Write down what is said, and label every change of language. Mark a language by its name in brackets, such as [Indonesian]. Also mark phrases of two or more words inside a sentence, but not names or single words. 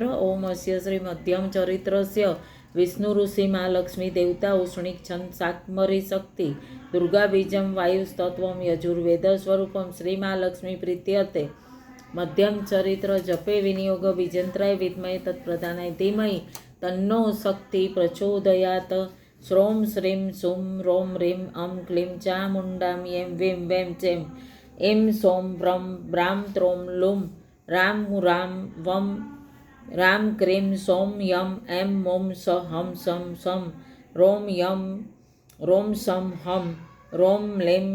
[Sanskrit] ओम अस्य श्री मध्यम चरित्रस्य विष्णु ऋषि महालक्ष्मी देवता उष्णिक छंद शाकमरी शक्ति दुर्गा बीजम वायुस्तत्वम यजुर्वेद स्वरूपम श्री महालक्ष्मी प्रीत्यर्थे मध्यम चरित्र जपे विनियोग बीजंत्राय विद्महे तत्प्रधानाय धीमहि तन्नो शक्ति प्रचोदयात्। શ્રોમ શ્રીમ સુમ રોમ રીમ ક્લીમ ચામુંડામ એમ વેમ વેમ ચેમ એમ સોમ બ્રમ બ્રામ ત્રોમ લુમ રામ રામ વમ રામ ક્રીમ સોમ યમ એમ મોમ સ હમ સમ સમ રોમ યમ રોમ સમ હમ રોમ લેમ